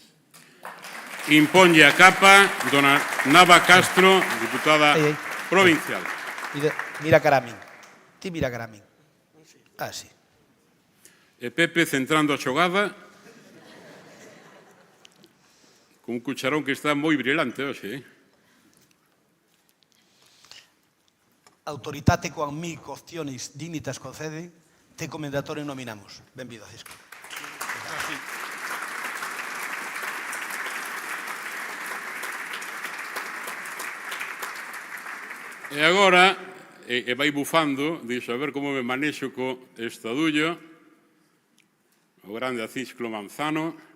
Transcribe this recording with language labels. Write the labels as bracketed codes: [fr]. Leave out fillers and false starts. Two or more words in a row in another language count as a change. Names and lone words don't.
[gl] Imponlle a capa dona Nava Castro, diputada provincial. Mira cara a min. Ti mira cara a min. Ah, sí. E Pepe centrando a xogada con un cucharón que está moi brilante hoxe, [la] Autoritate quam mi costionis dignitas concede, te commendatore nominamos. [gl] Benvido, Acisclo. E agora, e vai bufando, dixo, a ver como me manexo co estadullo, o grande Acisclo Manzano.